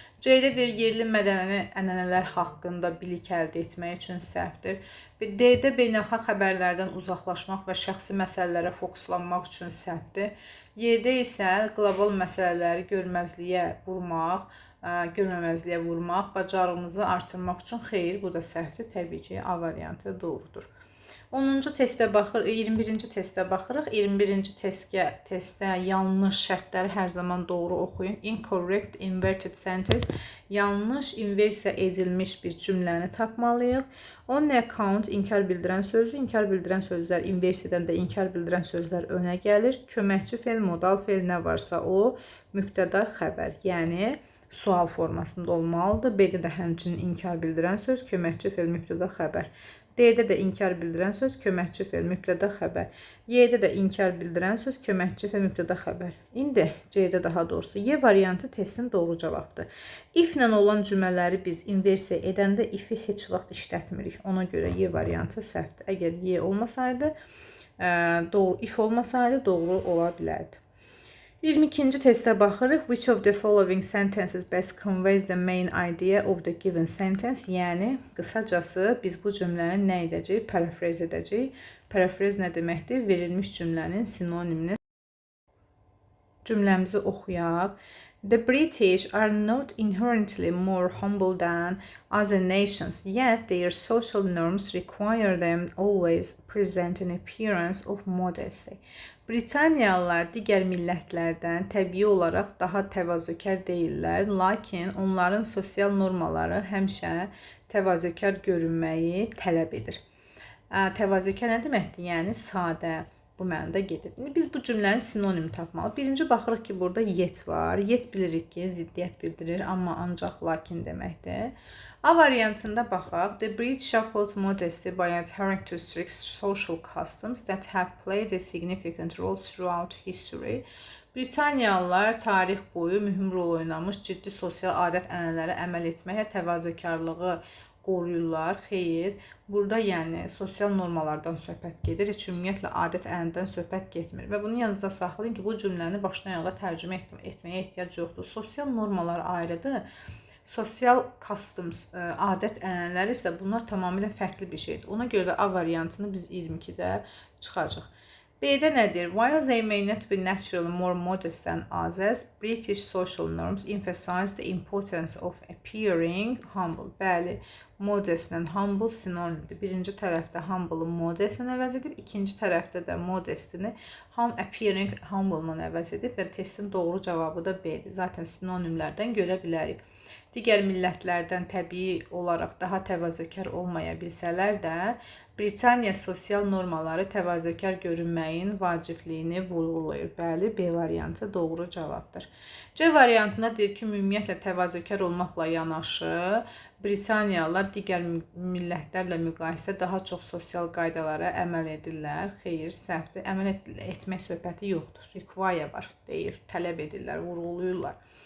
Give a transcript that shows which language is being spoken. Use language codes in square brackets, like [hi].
[az] C-də deyir, yerli mədəni ənənələr haqqında bilik əldə etmək üçün səhvdir. D-də beynəlxalq xəbərlərdən uzaqlaşmaq və şəxsi məsələlərə fokuslanmaq üçün səhvdir. Y-də isə qlobal məsələləri görməzliyə vurmaq görməməzliyə vurmaq, bacarığımızı artırmaq üçün xeyr, bu da səhvdir. Təbii ki, A variantı doğrudur. 10-cu testə baxır, 21-ci testə baxırıq. 21-ci testdə yanlış şərtləri hər zaman doğru oxuyun. [en] Incorrect inverted sentence, [az] yanlış inversiya edilmiş bir cümləni tapmalıyıq. On account inkar bildirən sözdür. İnkar bildirən sözlər inversiyadan da inkar bildirən sözlər önə gəlir. Köməkçi fe'l, modal fe'l nə varsa o mübtəda xəbər, yəni sual formasında olmalıdır. B-də də həmçinin inkar bildirən söz, köməkçi fe'l, mübtəda xəbər. D-də də inkar bildirən söz, köməkçi fe'l, mübtəda xəbər. Y-də də inkar bildirən söz, köməkçi fe'l, mübtəda xəbər. İndi C-də daha doğrusu Y variantı testin doğru cavabdır. If-lə olan cümlələri biz inversiya edəndə if-i heç vaxt işlətmirik. Ona görə Y variantı səhvdir. Əgər Y olmasaydı, if olmasaydı doğru ola bilərdi. 22-ci testə baxırıq. [en] Which of the following sentences best conveys the main idea of the given sentence? [az] Yəni, qısacası biz bu cümləni nə edəcəyik? Parafraz edəcəyik. Parafraz nə deməkdir? Verilmiş cümlənin sinonimini. Cümləmizi oxuyaq. [en] The British are not inherently more humble than other nations, yet their social norms require them always present an appearance of modesty. [az] Britaniyalılar digər millətlərdən təbii olaraq daha təvazökar deyillər, lakin onların sosial normaları həmişə təvazökar görünməyi tələb edir. Təvazökar nə deməkdir? Yəni sadə, bu mənada gedir. Biz bu cümlənin sinonim tapmalı. Birinci baxırıq ki, burada yet var. Yet bilirik ki, ziddiyyət bildirir, amma ancaq lakin deməkdir. A variantında baxaq. [en] The British uphold modesty by adhering to strict social customs that have played a significant role throughout history. [az] Britaniyalılar tarix boyu mühüm rol oynamış ciddi sosial adət-ənənələrə əməl etməyə təvazökarlığı qoruyurlar. Xeyr, burada yəni sosial normalardan söhbət gedir. Heç ümumiyyətlə adət-ənənədən söhbət getmir. Və bunu yanınızda saxlayın ki, bu cümləni başdan ayağa tərcümə etməyə ehtiyac yoxdur. Sosial normalar ayrıdır. Sosial customs, adət-ənənələri isə bunlar tamamilə fərqli bir şeydir. Ona görə də A variantını biz 22-də çıxacaq. B-də nədir? [en] While they may not be naturally more modest than others, British social norms emphasize the importance of appearing humble. [az] Bəli, modestlə humble sinonimdir. Birinci tərəfdə humble'ı modestlə əvəz edib, ikinci tərəfdə də modestini appearing humble-la əvəz edib və testin doğru cavabı da B-dir. Zaten sinonimlərdən görə bilərik. Digər millətlərdən təbii olaraq daha təvazökar olmaya bilsələr də, Britaniya sosial normaları təvazökar görünməyin vacibliyini vurğulayır. Bəli, B variantı doğru cavabdır. C variantında deyir ki, ümumiyyətlə təvazökar olmaqla yanaşı, Britaniyalılar digər millətlərlə müqayisədə daha çox sosial qaydalara əməl edirlər. Xeyr, səhvdir. Əməl etmək söhbəti yoxdur. Require var, deyir, tələb edirlər, vurğulayırlar.